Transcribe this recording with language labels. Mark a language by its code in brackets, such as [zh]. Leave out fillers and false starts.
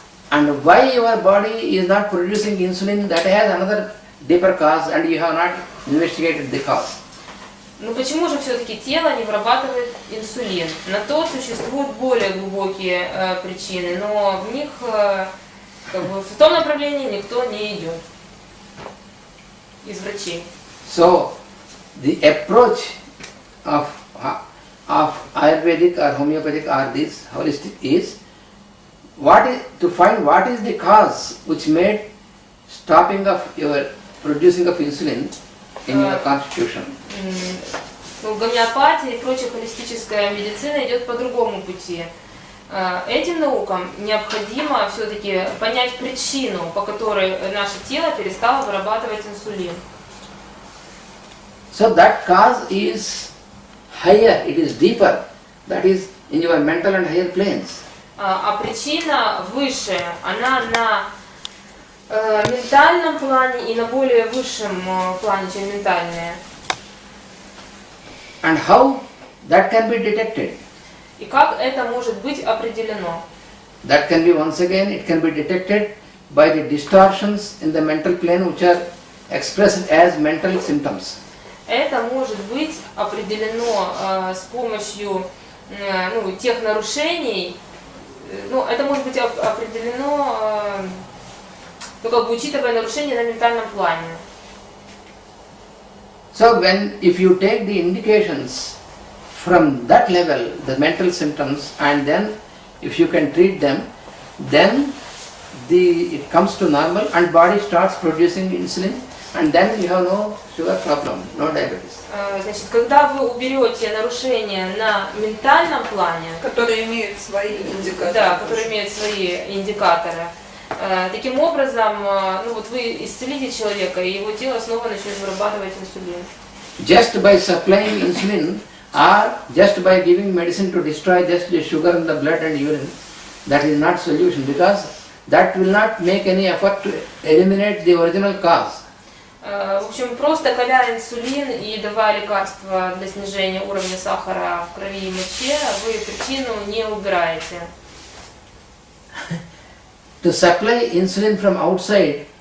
[en] And why your body is not producing insulin, that has another deeper cause, and you have not investigated the cause. [ru] Ну почему же все-таки тело не вырабатывает инсулин? На то существуют более глубокие причины, но в них в том направлении никто не идет из врачей. [en] So the approach of Ayurvedic or homeopathic or this holistic is to find what is the cause which made stopping of your producing of insulin in your constitution. [ru] Гомеопатия и прочая холистическая медицина идет по другому пути. Этим наукам необходимо все-таки понять причину, по которой наше тело перестало вырабатывать инсулин. [en] So that cause is higher, it is deeper, that is in your mental and higher planes. [ru] А причина выше, она на ментальном плане и на более высшем плане, чем ментальная. [en] And how that can be detected? [ru] И как это может быть определено? [en] That can be, once again, it can be detected by the distortions in the mental plane which are expressed as mental symptoms. [ru] Это может быть определено с помощью тех нарушений, это может быть определено, учитывая нарушения на ментальном плане. [en] So if you take the indications from that level, the mental symptoms, and then if you can treat them, then it comes to normal and body starts producing insulin, and then you have no sugar problem, no diabetes. [ru] Значит, когда вы уберете нарушения на ментальном плане, которые имеют свои индикаторы. Да, которые имеют свои индикаторы. Таким образом, вы исцелите человека, и его тело снова начнет вырабатывать инсулин. [en] Just by supplying insulin or just by giving medicine to destroy just the sugar in the blood and urine, that is not solution, because that will not make any effort to eliminate the original cause. [ru] В общем, просто коля инсулин и давая лекарства для снижения уровня сахара в крови и моче, вы причину не убираете. [en] To supply insulin from outside,